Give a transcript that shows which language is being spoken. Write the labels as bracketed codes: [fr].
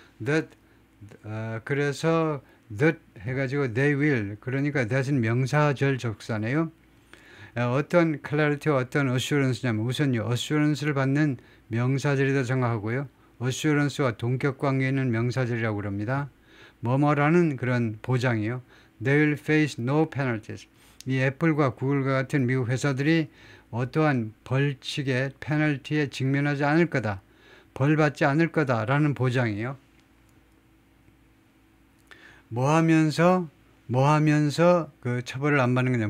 [ko] that 그래서 that 해가지고 [en] they will [ko] 그러니까 that은 명사절 접사네요. 어떤 clarity와 어떤 assurance냐면 우선요 assurance를 받는 명사절이다 생각하고요. assurance와 동격 관계에 있는 명사절이라고 그럽니다. 뭐뭐라는 그런 보장이요. [en] They will face no penalties. [ko] 이 애플과 구글과 같은 미국 회사들이 어떠한 벌칙의 페널티에 직면하지 않을 거다. 벌 받지 않을 거다라는 보장이요. 뭐 하면서 그 처벌을 안 받는 거냐.